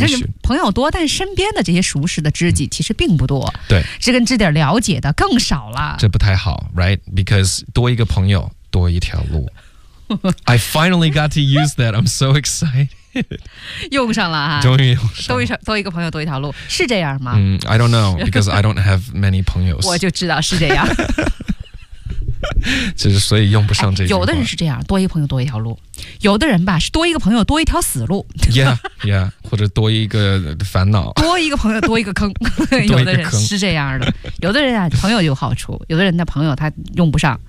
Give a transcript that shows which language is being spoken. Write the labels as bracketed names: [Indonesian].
[Chinese] 就是朋友多但身边的这些熟识的知己其实并不多、嗯、对知根知底了解的更少了这不太好 [English] Right Because [Chinese] 多一个朋友多一条路 [English] I finally got to use that I'm so excited [Chinese] 用上了啊终于用上了多一个朋友多一条路是这样吗、 [English] mm, I don't know because I don't have many 朋友 [Chinese] 我就知道是这样就是所以用不上这句话、哎、有的人是这样多一个朋友多一条路有的人吧是多一个朋友多一条死路 yeah yeah 或者多一个烦恼多一个朋友多一个坑有的人是这样的有的人啊朋友有好处有的人的朋友他用不上